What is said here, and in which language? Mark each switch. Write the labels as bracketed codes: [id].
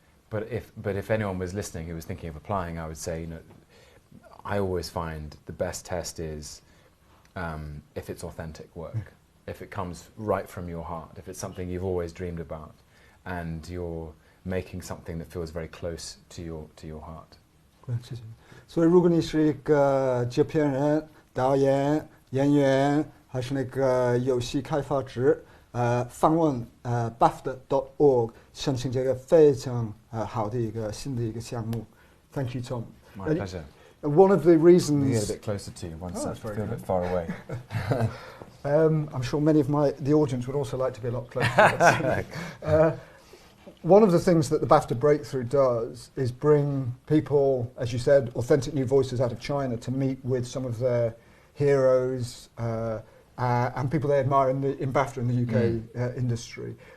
[en] But if anyone was listening who was thinking of applying, I would say, I always find the best test is if it's authentic work, if it comes right from your heart, if it's something you've always dreamed about, and you're making something that feels very close to your heart. [zh] 所以如果你是一个制片人、导演、演员，还是那个游戏开发者，访问BAFTA.org 申请这个非常好的一个新的一个项目。 [en] Thank you, Tom. My pleasure. One of the reasons... get a bit closer to you once I feel a bit far away. I'm sure many of the audience would also like to be a lot closer. One of the things that the BAFTA Breakthrough does is bring people, as you said, authentic new voices out of China to meet with some of their heroes and people they admire in BAFTA in the UK industry.